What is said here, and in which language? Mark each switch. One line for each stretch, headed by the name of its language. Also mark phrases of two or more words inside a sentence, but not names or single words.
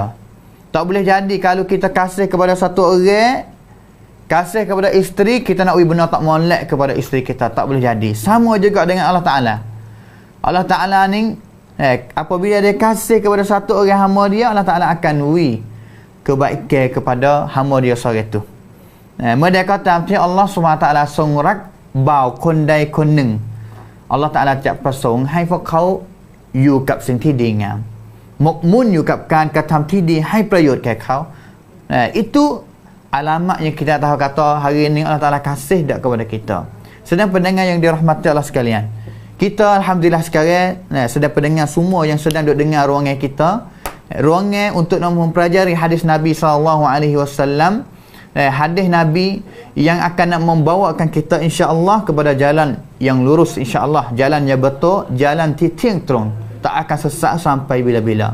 Malay: Tak boleh jadi kalau kita kasih kepada satu orang, kasih kepada isteri, kita nak benda tak molek kepada isteri kita. Tak boleh jadi. Sama juga dengan Allah Ta'ala. Allah Ta'ala ni, apabila dia kasih kepada satu orang hamba dia, Allah Ta'ala akan kebaikan kepada hamba dia seorang itu. Mereka kata,
Thai: Allah SWT ทรงรักบ่าวคนใดคนหนึ่ง Allah Ta'ala จะประสงค์ให้พวกเขาอยู่กับสิ่งที่ดีงาม หมกมุ่นอยู่กับการกระทำที่ดีให้ประโยชน์แก่เขา
Malay: itu alamat yang kita tahu kata hari ini Allah Ta'ala kasih dak kepada kita. Sedang pendengar yang dirahmati Allah sekalian, kita Alhamdulillah sekarang sedang pendengar semua yang sedang duduk dengar ruangan kita, ruangan untuk nak mempelajari hadis Nabi SAW, hadis Nabi yang akan nak membawakan kita insya-Allah kepada jalan yang lurus, insya-Allah jalan yang betul, jalan tiang terung, tak akan sesat sampai bila-bila.